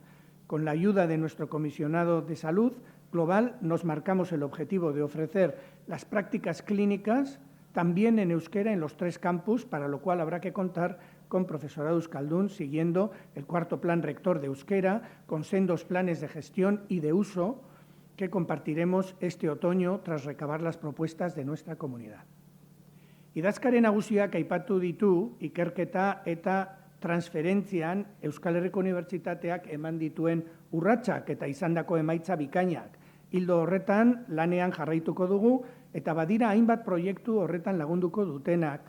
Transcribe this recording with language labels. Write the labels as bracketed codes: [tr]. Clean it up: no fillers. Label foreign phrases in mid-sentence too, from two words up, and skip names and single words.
[es] Con la ayuda de nuestro comisionado de salud global, nos marcamos el objetivo de ofrecer las prácticas clínicas también en euskera en los 3 campus, para lo cual habrá que contar con profesorado euskaldun, siguiendo el 4º plan rector de euskera, con sendos planes de gestión y de uso que compartiremos este otoño tras recabar las propuestas de nuestra comunidad. [eu] Idazkari nagusiak aipatu ditu ikerketa eta transferentzian Euskal Herriko Unibertsitateak eman dituen urratsak eta izandako emaitza bikainak. Hildo horretan lanean jarraituko dugu eta badira hainbat proiektu horretan lagunduko dutenak.